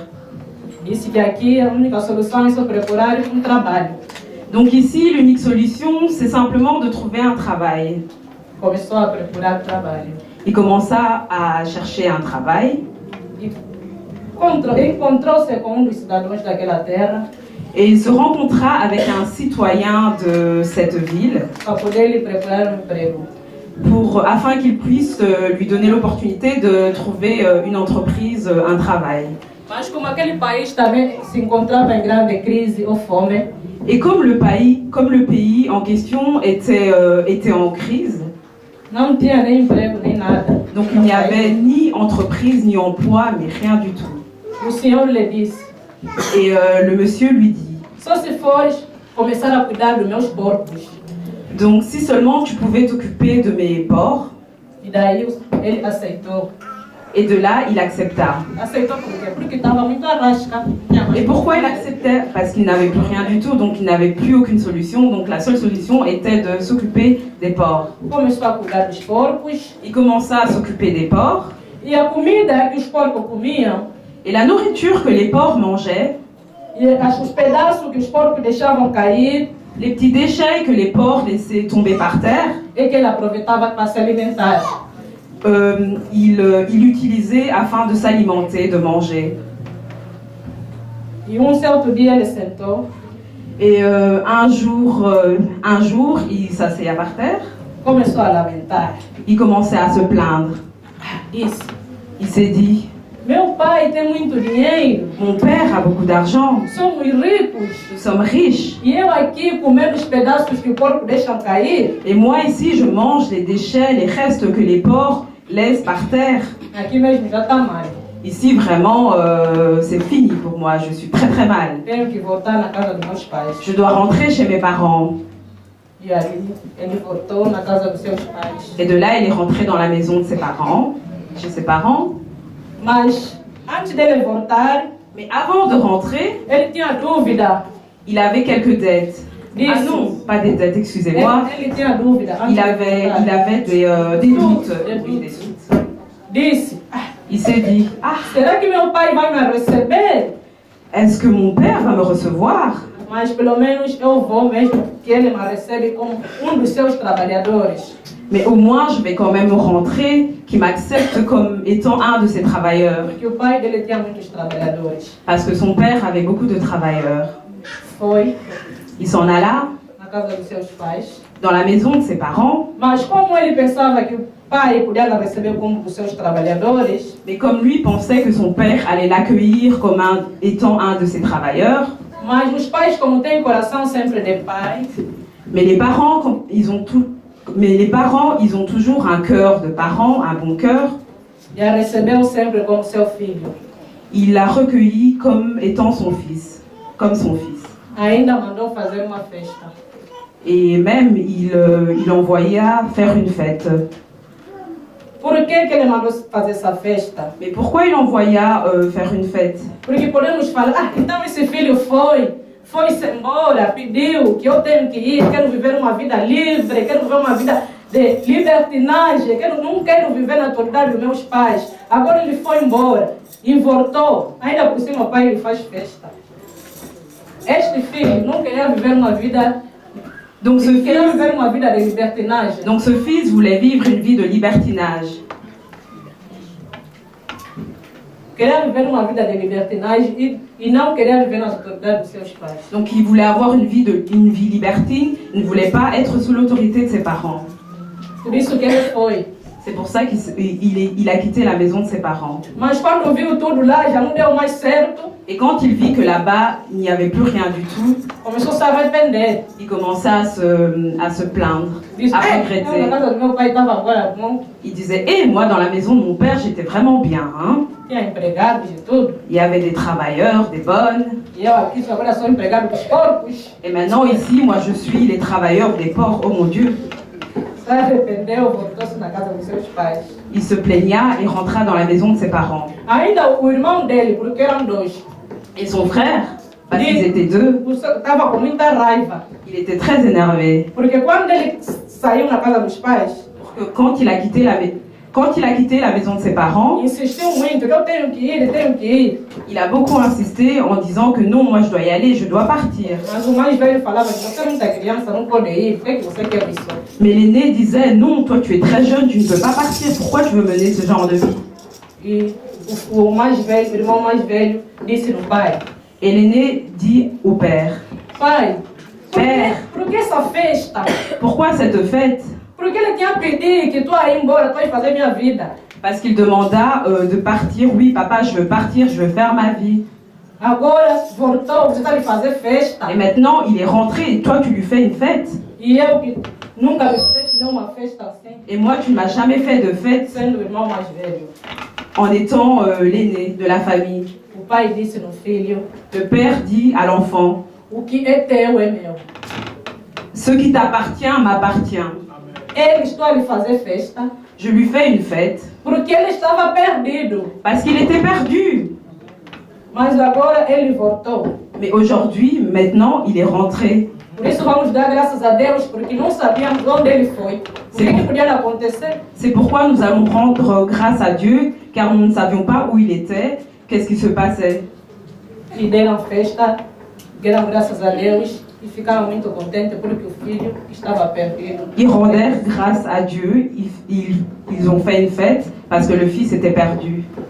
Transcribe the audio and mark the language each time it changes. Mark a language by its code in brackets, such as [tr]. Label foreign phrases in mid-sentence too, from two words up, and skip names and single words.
[pt] Disse que aqui a única solução é só procurar trabalho. [fr] Donc ici, l'unique solution, c'est simplement de trouver un travail. [pt] Começou a procurar trabalho. [fr] Il commença à chercher un travail, [pt] E encontrou-se com dos cidadãos daquela terra [fr] et il se rencontra avec un citoyen de cette ville [pt] para poder lhe procurar emprego. [fr] afin qu'il puisse lui donner l'opportunité de trouver une entreprise, un travail. [pt] Mas como aquele país também se encontrava em grande crise ou fome, [fr] Et comme le pays en question était en crise, [pt] não tinha nem emprego nem nada. [fr] donc il n'y avait ni entreprise ni emploi, mais rien du tout. [pt] O Senhor lhe disse, [fr] Et le monsieur lui dit, [pt] só se fores começar a cuidar dos meus porcos. [fr] donc si seulement tu pouvais t'occuper de mes porcs. [pt] E daí ele aceitou. [fr] Et de là, il accepta. [pt] Aceitou por quê? Porque estava muito a rasca. [fr] Et pourquoi il acceptait? Parce qu'il n'avait plus rien du tout, donc il n'avait plus aucune solution. Donc la seule solution était de s'occuper des porcs. [pt] Começou a cuidar dos porcos. [fr] Il commença à s'occuper des porcs. [pt] E a comida que os porcos comiam, [fr] Et la nourriture que les porcs mangeaient, [pt] e os pedaços que os porcos deixavam cair, [fr] les petits déchets que les porcs laissaient tomber par terre, [pt] é que ele aproveitava para se alimentar. [fr] il l'utilisait afin de s'alimenter, de manger. [pt] E certo dia ele sentou [fr] Et un jour, il s'asseya par terre. [pt] começou a lamentar. [fr] Il commençait à se plaindre. [pt] Disse, [fr] Il s'est dit, [pt] meu pai tem muito dinheiro, [fr] mon père a beaucoup d'argent, [pt] somos ricos, [fr] nous sommes riches. [pt] e eu aqui comendo os pedaços que o porco deixam cair. [fr] Et moi ici, je mange les déchets, les restes que les porcs laissent par terre. [pt] Aqui mesmo já está mal. [fr] Ici, vraiment, c'est fini pour moi. Je suis très très mal. [pt] Tenho que voltar na casa dos meus pais. [fr] Je dois rentrer chez mes parents. [pt] E aí ele voltou na casa dos seus pais. [fr] Et de là, il est rentré dans la maison de ses parents, chez ses parents. [pt] Mas antes dele voltar, [fr] Mais avant de rentrer, [pt] ele tinha dúvida. [fr] il avait quelques dettes. [pt] Disse, [fr] Ah non, pas des dettes, excusez-moi. [pt] ele tinha dúvida. Antes [fr] Il [pt] de [fr] avait [pt] voltar. [fr] des doutes. Des Oui, doutes. des doutes. [pt] Disse, [fr] Il s'est dit, [pt] será que meu pai vai me receber? [fr] est-ce que mon père va me recevoir? [pt] Mas pelo menos eu vou mesmo que ele me recebe como dos seus trabalhadores. [fr] Mais au moins, je vais quand même rentrer, qu'il m'accepte comme étant un de ses travailleurs. [pt] Porque o pai dele tinha muitos trabalhadores. [fr] Parce que son père avait beaucoup de travailleurs. [pt] Foi [fr] Il s'en alla [pt] na casa dos seus pais. [fr] dans la maison de ses parents. [pt] Mas como ele pensava que o pai podia receber como dos seus trabalhadores, [fr] Mais comme lui pensait que son père allait l'accueillir comme étant un de ses travailleurs, [pt] mas os pais, como têm coração sempre de pai, [fr] mais les parents, ils ont toujours un cœur de parents, un bon cœur. [pt] e a recebeu sempre como seu filho. [fr] Il l'a recueilli comme étant son fils, comme son fils. [pt] Ainda mandou fazer uma festa. [fr] Et même, il envoya faire une fête. [pt] Por que ele mandou fazer essa festa? [fr] Mais pourquoi il envoya faire une fête? [pt] Porque podemos falar, então esse filho foi-se embora, pediu que eu tenho que ir, quero viver uma vida livre, quero viver uma vida de libertinagem, não quero viver na autoridade dos meus pais. Agora ele foi embora e voltou, ainda por cima o pai lhe faz festa. este filho não queria viver uma vida, [fr] Donc ce [pt] queria [fr] fils, [pt] viver uma vida de libertinagem. [fr] donc ce fils voulait vivre une vie de libertinage. [pt] Queria viver uma vida de libertinagem e não queria viver nas autoridades dos seus pais. [fr] Donc il voulait avoir une vie libertine, il ne voulait pas être sous l'autorité de ses parents. [pt] Por isso que ele foi. [fr] C'est pour ça qu'il a quitté la maison de ses parents. [pt] Mas quando viu tudo lá, já não deu mais certo, [fr] Et quand il vit que là-bas, il n'y avait plus rien du tout, [pt] começou a se arrepender. [fr] il commençait à se plaindre, [pt] Disse, [fr] à [pt] na [fr] regretter. [pt] casa do meu pai estava agora bom, [fr] Il disait, moi dans la maison de mon père, j'étais vraiment bien. Hein. [pt] tinha empregados e tudo. [fr] Il y avait des travailleurs, des bonnes. [pt] E eu aqui sou agora sou empregado dos porcos. [fr] Et maintenant ici, moi je suis les travailleurs des porcs. Oh mon Dieu. [pt] Se arrependeu, voltou-se na casa dos seus pais. [fr] Il se plaigna et rentra dans la maison de ses parents. [pt] Ainda o irmão dele, porque eram dois, [fr] Et son frère, parce qu'ils étaient deux, [pt] estava com muita raiva. [fr] il était très énervé. [pt] Porque quando ele saiu na casa dos pais, [fr] Parce que quand il a quitté la maison de ses parents, [pt] insistiu muito que eu tenho que ir. [fr] il a beaucoup insisté en disant que non, moi je dois y aller, je dois partir. [pt] Mas o mais velho falava que você é muita criança, não pode ir, por que você quer isso? [fr] Mais l'aîné disait, non, toi tu es très jeune, tu ne peux pas partir, pourquoi tu veux mener ce genre de vie? [pt] E o mais velho, o irmão mais velho, disse no pai: [fr] Et l'aîné dit au père, [pt] Pai, [fr] Père. [pt] por que essa festa? [fr] pourquoi cette fête? [pt] Porque ele tinha pedido que tu ia embora, tu ia fazer minha vida. [fr] Parce qu'il demanda de partir. Oui, papa, je veux partir, je veux faire ma vie. [pt] Agora voltou, você está lhe fazer festa. [fr] Et maintenant, il est rentré et toi, tu lui fais une fête. [pt] E eu que nunca me fiz nenhuma festa assim, [fr] Et moi, tu ne m'as jamais fait de fête [pt] sendo o irmão mais velho. [fr] en étant l'aîné de la famille. [pt] O pai disse no filho: [fr] Le père dit à l'enfant, [pt] O que é teu é meu. [fr] ce qui t'appartient m'appartient. [pt] Ele estou a lhe fazer festa [fr] Je lui fais une fête [pt] porque ele estava perdido. [fr] parce qu'il était perdu. [pt] Mas agora ele voltou. [fr] Mais aujourd'hui, maintenant, il est rentré. [pt] Por isso vamos dar graças a Deus, porque não sabíamos onde ele foi. O que podia acontecer? [fr] C'est pourquoi nous allons rendre grâce à Dieu, car nous ne savions pas où il était, qu'est-ce qui se passait. [pt] E deram festa, deram graças a Deus e ficaram muito contentes porque o filho estava perdido. [fr] Ils rendèrent grâce à Dieu, ils ont fait une fête parce que le fils était perdu.